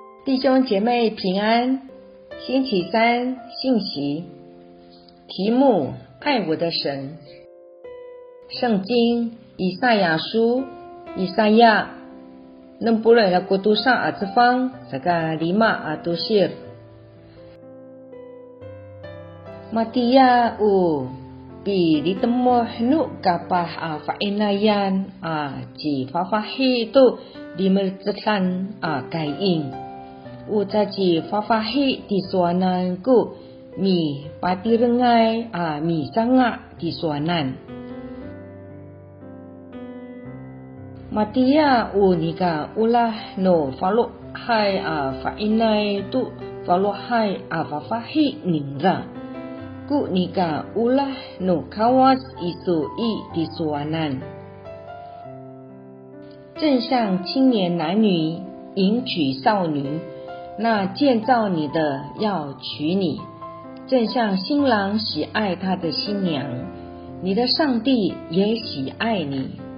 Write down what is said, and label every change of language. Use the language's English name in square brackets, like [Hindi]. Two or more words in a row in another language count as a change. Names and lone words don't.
[Chinese] 弟兄姐妹平安。星期三信息题目：爱我的神。圣经以赛亚书以赛亚6 [Amis] lagu 2 saka 5 tusir Matia pi ditemuh nu kapah fainayan ji fafahi tu dimercetan kain ucaji fafahi di suananku mi patirengai mi sanga di suanan Matia nika ulah no falo hai fainai tu falo hai fafahi ningra ku nika ulah no kawas isu i di suanan [Chinese] 正像青年男女迎娶少女，那建造你的要娶你，正像新郎喜爱他的新娘，你的上帝也喜爱你。